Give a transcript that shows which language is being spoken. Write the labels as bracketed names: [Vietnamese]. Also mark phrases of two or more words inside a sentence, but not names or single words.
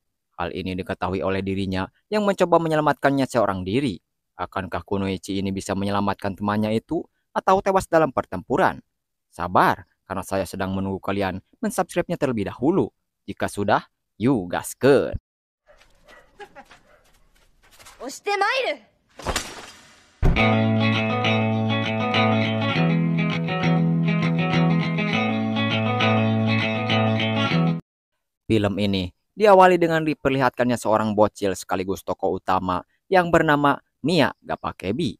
[Indonesian] Hal ini diketahui oleh dirinya yang mencoba menyelamatkannya seorang diri. Akankah Kunoichi ini bisa menyelamatkan temannya itu atau tewas dalam pertempuran? Sabar, karena saya sedang menunggu kalian mensubscribe-nya terlebih dahulu. Jika sudah, yuk gaskeun. [Japanese] 押してまいる。 [Indonesian] Film ini diawali dengan diperlihatkannya seorang bocil sekaligus tokoh utama yang bernama Mia Gapakebi.